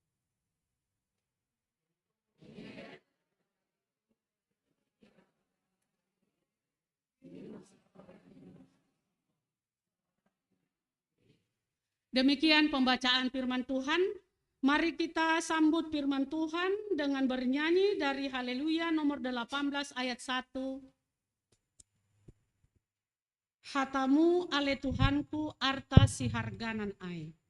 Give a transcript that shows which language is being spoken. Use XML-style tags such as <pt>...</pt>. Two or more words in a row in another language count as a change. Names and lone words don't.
<id>Demikian pembacaan firman Tuhan. Mari kita sambut firman Tuhan dengan bernyanyi dari Haleluya nomor 18 ayat 1.</id> <bts>Hatamu ale Tuhanku arta si harganan ai.</bts>